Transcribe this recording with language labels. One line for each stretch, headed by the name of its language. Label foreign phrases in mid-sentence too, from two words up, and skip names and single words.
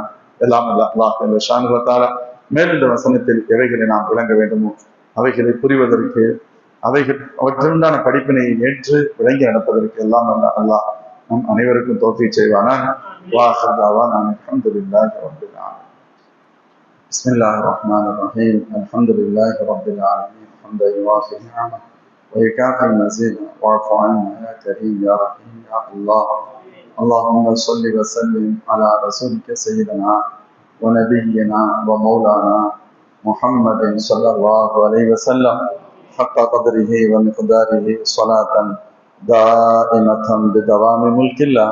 Tamil: எல்லாம்
Arabic: الله شانه وتعالى
Tamil: மேலும் இந்த வசனத்தில் எவைகளை நாம் விளங்க வேண்டுமோ அவைகளை புரிவதற்கு, அவற்றுண்டான படிப்பினை ஏற்று விளங்கி நடப்பதற்கு எல்லாம் அல்லாஹ் நம் அனைவருக்கும் தௌஃபீக் செய்வானாக.
Arabic: وآخر دعوانا الحمد لله رب العالمين. بسم الله الرحمن الرحيم. الحمد لله رب العالمين. حمدا يوافي نعمه ويكافئ مزيده واعف عنا يا كريم يا رحيم يا الله. اللهم صل وسلم على رسولك سيدنا ونبينا ومولانا محمد صلى الله عليه وسلم حق قدره ومقداره صلاة دائمة بدوام ملك الله.